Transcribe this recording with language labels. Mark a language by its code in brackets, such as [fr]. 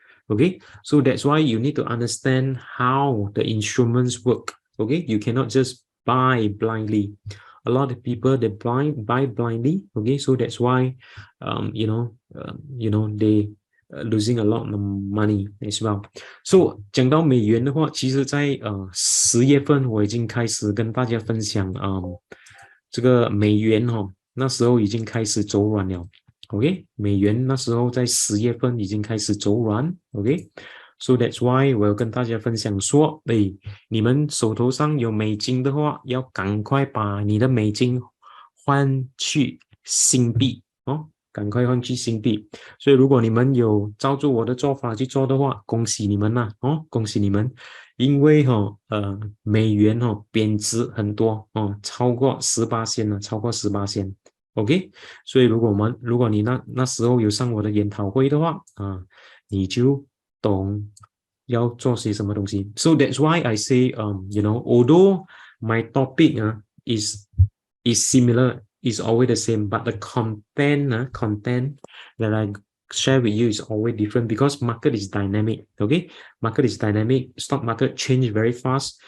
[en] Okay, so that's why you need to understand how the instruments work. Okay, you cannot just buy blindly. A lot of people they buy blindly. Okay, so that's why they losing a lot of money as well. [zh] So 讲到美元的话，其实在10月份我已经开始跟大家分享这个美元那时候已经开始走软了。 OK， 美元那时候在10月份已经开始走软。 OK， [en] so that's why [zh] 我要跟大家分享说，你们手头上有美金的话，要赶快把你的美金换去新币赶快换去新币。所以如果你们有照着我的做法去做的话，恭喜你们啦恭喜你们，因为美元贬值很多超过18%了，超过18%。 OK， 所以如果你那时候有上我的研讨会的话你就懂要做些什么东西。 [en] So that's why I say although my topic is similar, is always the same, but the content that I share with you is always different because market is dynamic. Okay, market is dynamic, stock market change very fast.